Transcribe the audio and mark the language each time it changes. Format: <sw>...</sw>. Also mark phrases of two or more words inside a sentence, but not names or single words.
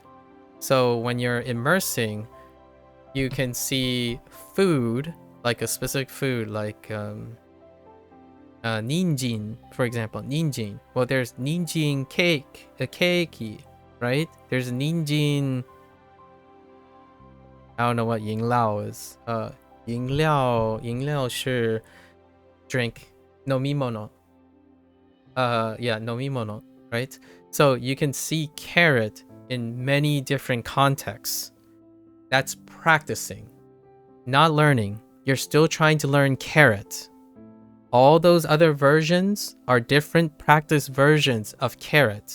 <en>So when you're immersing, you can see food, like a specific food, like ninjin, for example. Ninjin. Well, there's ninjin cake, a cakey, right? There's ninjin. I don't know what 饮料 is.</en> <zh>饮料是</zh> <en>drink,</en> <ja>飲み物. Yeah, 飲み物,</ja> <en>right? So you can see carrot in many different contexts. That's practicing, not learning. You're still trying to learn carrot. All those other versions are different practice versions of carrot.</en>